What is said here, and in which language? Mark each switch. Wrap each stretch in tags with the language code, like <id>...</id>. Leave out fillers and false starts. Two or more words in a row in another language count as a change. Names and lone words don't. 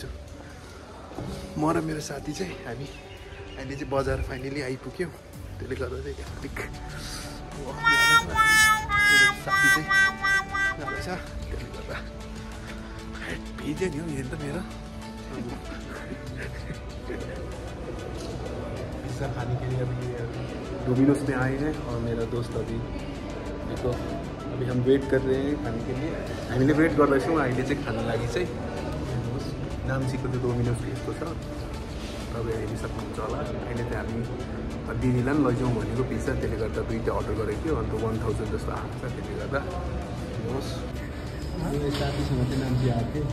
<ne>म र मेरो साथी चाहिँ हामी अहिले चाहिँ बजार फाइनली आइपुग्यौँ। त्यसले गर्दा चाहिँ अलिक साथी चाहिँ जाँदैछ। त्यसले गर्दा भिज्यो नि हौ यहाँ त मेरो।</ne> <hi>पिज्जा खाने के लिए अभी डोमिनोज में आए हैं और मेरा दोस्त अभी देखो अभी हम वेट कर रहे हैं खाने के लिए।</hi> <ne>हामीले वेट गर्दैछौँ अहिले चाहिँ खानु लागि चाहिँ। नाम्चीको त्यो डोमिनोज यस्तो छ, तपाईँ हेरि सक्नुहुन्छ होला। अहिले चाहिँ हामी दिदीलाई पनि लैजाउँ भनेको पिज्जा, त्यसले गर्दा दुईवटा अर्डर गरेको थियो। अन्त 1000 जस्तो आएको छ। त्यसले गर्दा हेर्नुहोस्, मेरो साथीसँग चाहिँ नाम्ची आएको थियो।</ne>